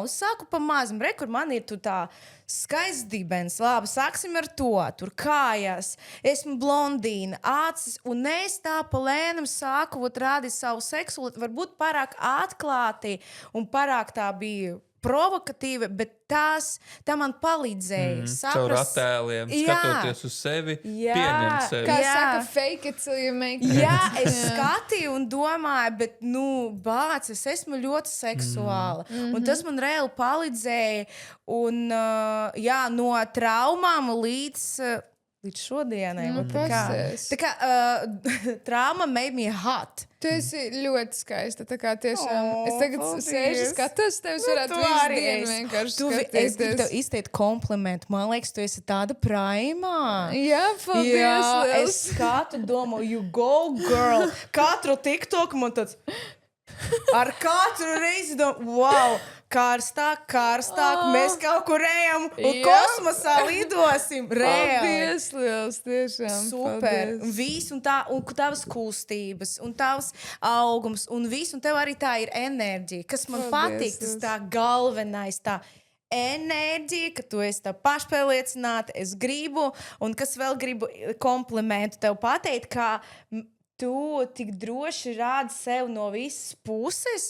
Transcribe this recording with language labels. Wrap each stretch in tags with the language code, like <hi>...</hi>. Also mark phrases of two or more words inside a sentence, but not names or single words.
<lv>Es saku pa mazam, kur man ir tā skaists dibens, labi, sāksim ar to, tur kājas, esmu blondīna, acis, un es tā pa lēnam sāku rādīt savu seksualitāti, varbūt pārāk atklāti un pārāk tā bija provokatīva, bet tā man palīdzēja saprast. Caur attēliem, skatoties uz sevi, pieņemt sevi. Kā saka,</lv> <en>fake it till you make it.</en> <lv>Es skatīju un domāju, bet, bāc, es esmu ļoti seksuāla. Un tas man reāli palīdzēja. Un, no traumām līdz šodienai. Tā kā</lv> <en>trauma made me hot.</en> <lv>Tu esi ļoti skaista. Tā kā tiešām es tagad sēžu skatos, tevis varētu visu dienu vienkārši skatīties. Es gribu tev izteikt komplimentu. Man liekas, tu esi tāda primā. Jā, paldies. Es skatu, domāju,</lv> <en>you go girl.</en> <lv>Katru TikTok man tāds ar katru reizi domāju, wow, karstāk, mēs kaut kur ejam un kosmosā lidosim. Paldies, liels, tiešām. Super. Un viss, un tavas kustības, un tavs augums, un viss, un tev arī tā ir enerģija, kas man patīk, tas tā galvenais, tā enerģija, ka tu esi tā pašpārliecināta, es gribu, un kas vēl gribu komplimentu tev pateikt, ka tu tik droši rādi sev no visas puses.</lv>